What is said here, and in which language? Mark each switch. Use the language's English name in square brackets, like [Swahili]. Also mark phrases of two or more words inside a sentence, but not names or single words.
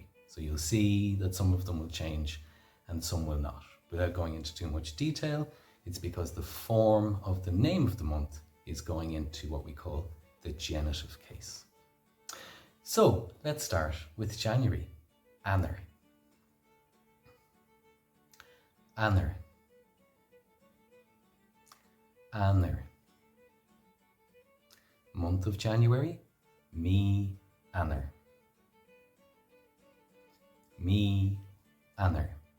[English] So you'll see that some of them will change and some will not. Without going into too much detail, it's because the form of the name of the month is going into what we call the genitive case. So let's start with January. [Irish] Anner. Anner. Anner. [English] Month of January, [Irish] me Anner. Me Anner.